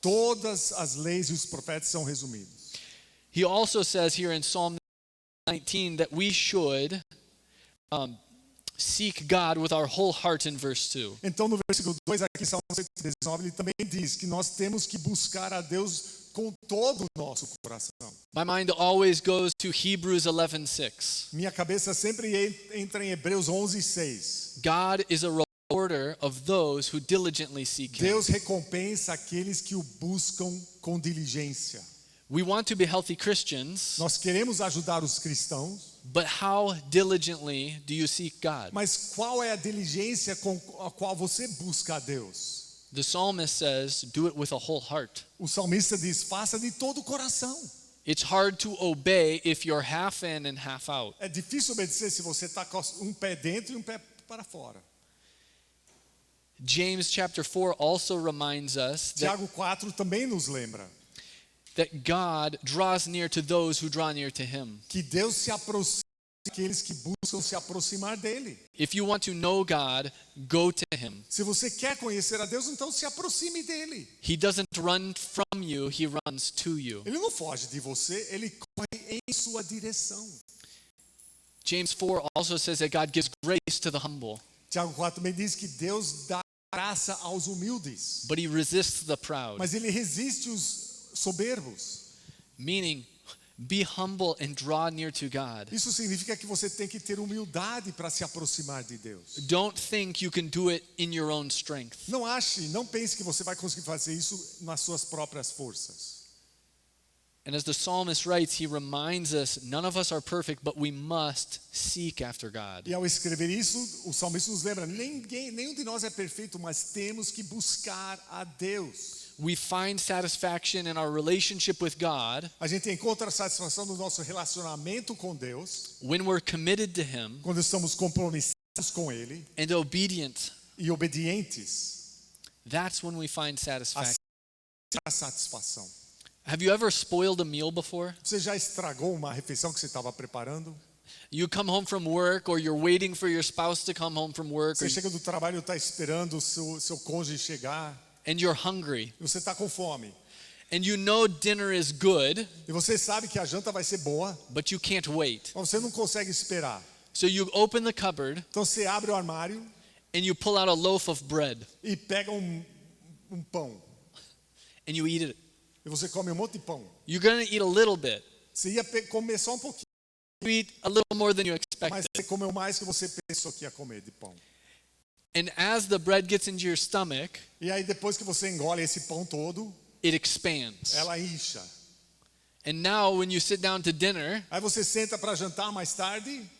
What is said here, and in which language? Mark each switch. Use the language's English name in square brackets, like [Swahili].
[Portuguese] todas as leis e os profetas são resumidos. [English] He also says here in Psalm 19 that we should seek God with our whole heart in verse 2. [Portuguese] Então, no versículo 2, aqui em Salmo 119, ele também diz que nós temos que buscar a Deus com todo o nosso coração. [English] My mind always goes to Hebrews 11:6. [Portuguese] Minha cabeça sempre entra em Hebreus 11:6. [English] God is a rewarder of those who diligently seek him. [Portuguese] Deus recompensa aqueles que o buscam com diligência. [English] We want to be healthy Christians, [Portuguese] Nós queremos ajudar os cristãos, [English] but how diligently do you seek God? [Portuguese] mas qual é a diligência com a qual você busca a Deus? [English] The psalmist says, do it with a whole heart. [Portuguese] O salmista diz, faça de todo o coração. [English] It's hard to obey if you're half in and half out. [Portuguese] É difícil obedecer se você está com um pé dentro e um pé para fora. [English] James chapter 4 also reminds us [Portuguese] Tiago 4 também nos lembra [English] that God draws near to those who draw near to him. [Portuguese] que Deus se aproxima daqueles que buscam se aproximar dele. [English] If you want to know God, go to him. [Portuguese] Se você quer conhecer a Deus, então se aproxime dele. [English] He doesn't run from you, he runs to you. [Portuguese] Ele não foge de você, ele corre em sua direção. [English] James 4 also says that God gives grace to the humble, [Portuguese] Tiago 4 também diz que Deus dá graça aos humildes, [English] but he resists the proud. [Portuguese] mas ele resiste os soberbos. [English] Meaning, be humble and draw near to God. [Portuguese] Isso significa que você tem que ter humildade para se aproximar de Deus. [English] Don't think you can do it in your own strength. [Portuguese] Não pense que você vai conseguir fazer isso nas suas próprias forças. [English] And as the psalmist writes, he reminds us, none of us are perfect, but we must seek after God. [Portuguese] E ao escrever isso, o salmista nos lembra, nenhum de nós é perfeito, mas temos que buscar a Deus. [English] We find satisfaction in our relationship with God [Portuguese] A gente encontra a satisfação no nosso relacionamento com Deus, [English] when we're committed to him [Portuguese] quando estamos compromissados com Ele [English] and obedient. [Portuguese] e obedientes. [English] That's when we find satisfaction. [Portuguese] A satisfação. [English] Have you ever spoiled a meal before? [Portuguese] Você já estragou uma refeição que você estava preparando? [English] You come home from work, or you're waiting for your spouse to come home from work, [Portuguese] Você chega do trabalho e está esperando o seu cônjuge chegar [English] and you're hungry, [Portuguese] e você está com fome. [English] and you know dinner is good, [Portuguese] E você sabe que a janta vai ser boa, [English] but you can't wait. [Portuguese] mas você não consegue esperar. [English] So you open the cupboard [Portuguese] Então você abre o armário [English] and you pull out a loaf of bread [Portuguese] e pega um pão. [English] and you eat it. [Portuguese] E você come um monte de pão. [English] You're going to eat a little bit. [Portuguese] Você ia comer só um pouquinho, [English] You eat a little more than you [Portuguese] mas [English] expected. [Portuguese] você comeu mais que você pensou que ia comer de pão. [English] And as the bread gets into your stomach, [Portuguese] E aí depois que você engole esse pão todo, [English] it expands. [Portuguese] ela incha. [English] And now when you sit down to dinner, [Portuguese] Aí você senta para jantar mais tarde,